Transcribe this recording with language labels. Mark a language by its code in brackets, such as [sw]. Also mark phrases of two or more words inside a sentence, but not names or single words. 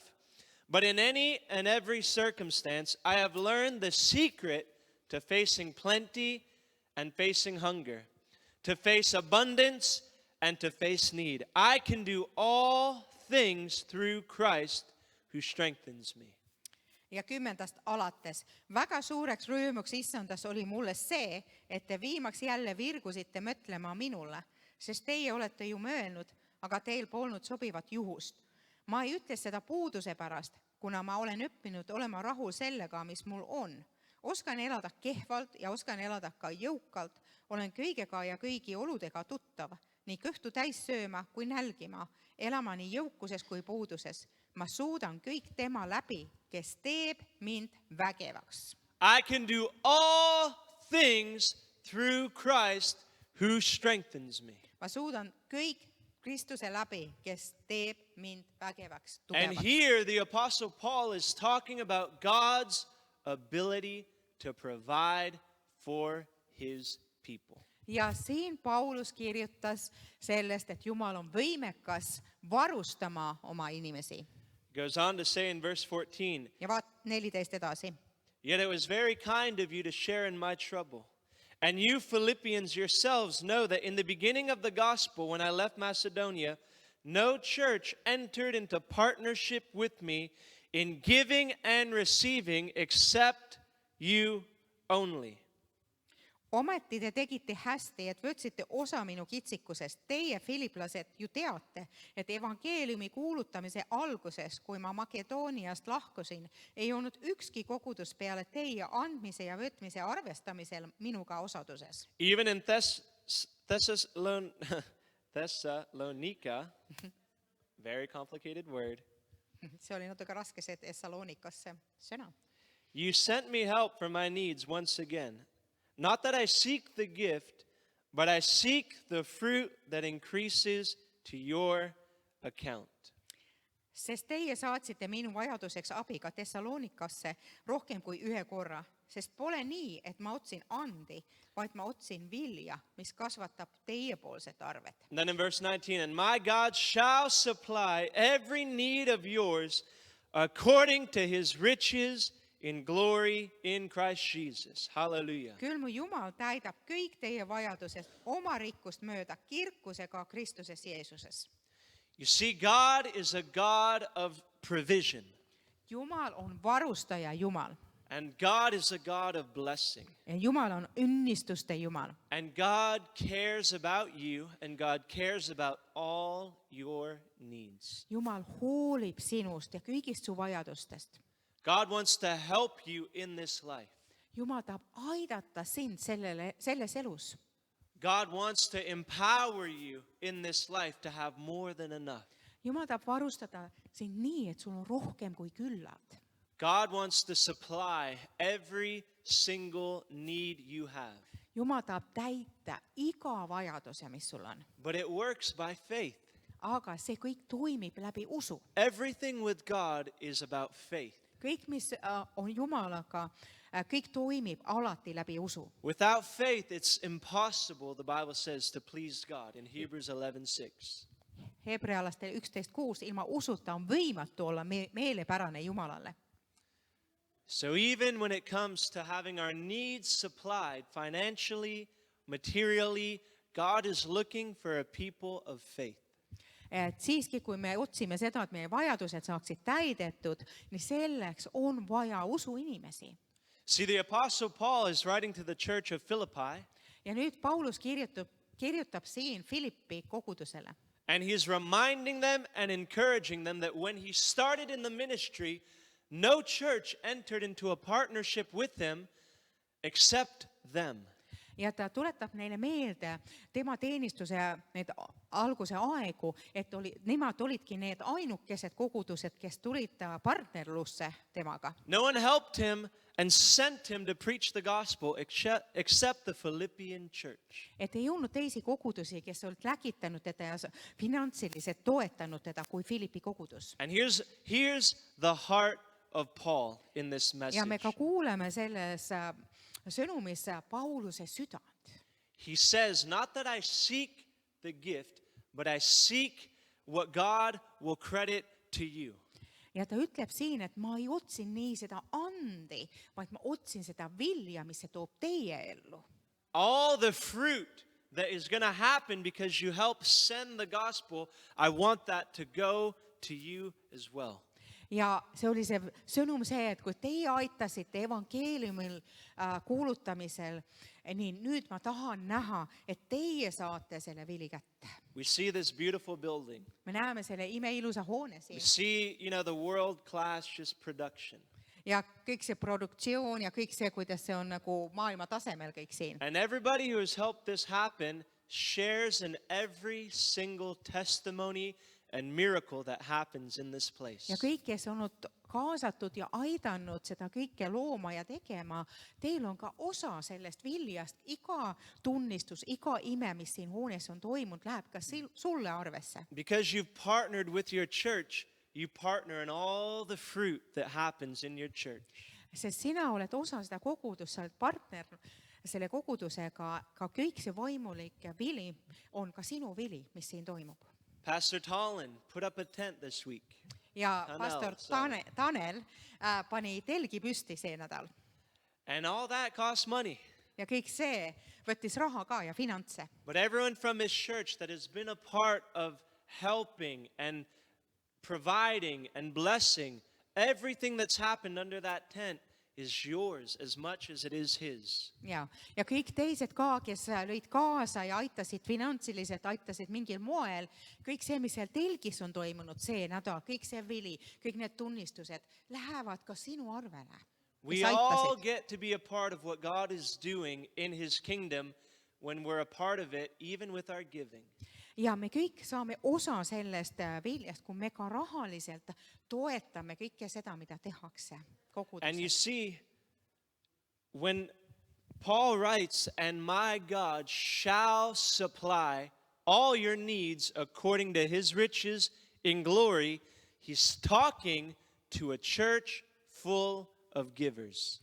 [en] But in any and every circumstance, I have learned the secret to facing plenty and facing hunger, to face abundance and to face need. I can do all things through Christ who strengthens me. [et] Ja 10. alates. Väga suureks rõõmuks issandas oli mulle see, et te viimaks jälle virgusite mõtlema minule, sest teie olete ju möelnud, aga teil polnud sobivat juhust. Ma ei ütle seda puuduse pärast, kuna ma olen õppinud olema rahul sellega, mis mul on. Oskan elada kehvalt ja oskan elada ka jõukalt, olen kõigega ja kõigi oludega tuttav, nii kõhtu täis sööma kui nälgima, elama nii jõukuses kui puuduses. Ma suudan kõik tema läbi, kes teeb mind vägevaks. [en] I can do all things through Christ who strengthens me. [et] Ma suudan kõik Kristuse läbi, kes teeb mind vägevaks, [en] And [et] tugevaks. [en] here the Apostle Paul is talking about God's ability to provide for his people. [et] Ja siin Paulus kirjutas sellest, et Jumal on võimekas varustama oma inimesi. [en] Goes on to say in verse 14, [et] Ja 14 edasi. [en] Yet it was very kind of you to share in my trouble. And you Philippians yourselves know that in the beginning of the gospel, when I left Macedonia, no church entered into partnership with me in giving and receiving except you only. [et] Ometi te tegite hästi, et võtsite osa minu kitsikusest. Teie, filiplased, ju teate, et evangeeliumi kuulutamise alguses, kui ma Makedooniast lahkusin, ei olnud ükski kogudus peale teie andmise ja võtmise arvestamisel minuga osaduses. [en] Even in Thessalonica, very complicated word, [et] See oli natuke raske see Thessalonikasse sõna. [en] you sent me help for my needs once again. Not that I seek the gift, but I seek the fruit that increases to your account. [et] sest teie saatsite minu vajaduseks abi ka Thessalonikasse rohkem kui ühe korra, sest pole nii, et ma otsin andi, vaid ma otsin vilja, mis kasvatab teiepoolset arvet. [en] And then in verse 19, and my God shall supply every need of yours according to his riches in glory in Christ Jesus. Hallelujah. [et] Küll mu Jumal täidab kõik teie vajadused oma rikkust mööda kirkusega Kristuses Jeesuses. [en] You see, God is a God of provision, [et] Jumal on varustaja Jumal [en] and God is a God of blessing. [et] ja Jumal on õnnistuste Jumal. [en] And God cares about you, and God cares about all your needs. [et] Jumal hoolib sinust ja kõigist su vajadustest. [en] God wants to help you in this life. [et] Jumal tahab aidata sind selles elus. [en] God wants to empower you in this life to have more than enough. [et] Jumal tahab varustada sind nii, et sul on rohkem kui küllalt. [en] God wants to supply every single need you have. [et] Jumal tahab täita iga vajaduse, mis sul on. [en] But it works by faith. [et] Aga see kõik toimib läbi usu. [en] Everything with God is about faith. [et] Kõik, mis on Jumalaga, kõik toimib alati läbi usu. [en] Without faith, it's impossible, the Bible says, to please God in Hebrews 11:6. [et] Hebrealaste 11:6, ilma usuta on võimatu olla meelepärane Jumalale. [en] So even when it comes to having our needs supplied financially, materially, God is looking for a people of faith. [et] Et siiski, kui me otsime seda, et meie vajadused saaksid täidetud, nii selleks on vaja usuinimesi. [en] See, the Apostle Paul is writing to the church of Philippi, [et] Ja nüüd Paulus kirjutab siin Philippi kogudusele. [en] and he's reminding them and encouraging them that when he started in the ministry, no church entered into a partnership with him except them. [et] Ja ta tuletab neile meelde tema teenistuse need alguse aegu, et nemad olidki need ainukesed kogudused, kes tulid partnerlusse temaga. [en] No one helped him and sent him to preach the gospel except the Philippian church. [et] Et ei olnud teisi kogudusi, kes olid läkitanud teda ja finantsiliselt toetanud teda kui Philippi kogudus. [en] And here's the heart of Paul in this message. [et] Ja me ka kuuleme selles sõnumis Pauluse südant. [en] He says, not that I seek the gift, but I seek what God will credit to you. [et] Ja ta ütleb siin, et ma ei otsin nii seda andi, vaid ma otsin seda vilja, mis see toob teie ellu. [en] All the fruit that is going to happen because you help send the gospel, I want that to go to you as well. [et] Ja see oli see sõnum see, et kui teie aitasite evangeeliumil kuulutamisel, nii nüüd ma tahan näha, et teie saate selle vili kätte. [en] We see this beautiful building. [et] Me näeme selle imeilusa hoone [en] We [et] siin. [en] see, the world-class just production. [et] Ja kõik see produktsioon ja kõik see, kuidas see on nagu maailma tasemel kõik siin. [en] And everybody who has helped this happen shares in every single testimony and miracle that happens in this place. [et] Ja kõik, kes on olnud kaasatud ja aidanud seda kõike looma ja tegema, teil on ka osa sellest viljast. Iga tunnistus, iga ime, mis siin hoones on toimunud, läheb ka sulle arvesse. [en] Because you've partnered with your church, you partner in all the fruit that happens in your church. [et] Sest sina oled osa seda kogudust, sa oled partner selle kogudusega, ka kõik see vaimulik vili on ka sinu vili, mis siin toimub. [en] Pastor Tallinn put up a tent this week. [et] Ja Tanel, pastor [en] sorry. [et] Tanel pani telgi püsti see nädal. [en] And all that costs money. [et] Ja kõik see võttis raha ka ja finantse. [en] But everyone from his church that has been a part of helping and providing and blessing, everything that's happened under that tent is yours as much as it is his. [et] Ja kõik teised ka, kes lõid kaasa ja aitasid finantsiliselt, aitasid mingil moel, kõik see, mis seal telgis on toimunud see nädal, kõik see vili, kõik need tunnistused lähevad ka sinu arvele. [en] We all get to be a part of what God is doing in his kingdom when we're a part of it, even with our giving. [et] Ja me kõik saame osa sellest viljast, kui me ka rahaliselt toetame kõike seda, mida tehakse [en] And you [et] koguduses. [en] see, when Paul writes, and my God shall supply all your needs according to his riches in glory, He's talking to a church full of givers.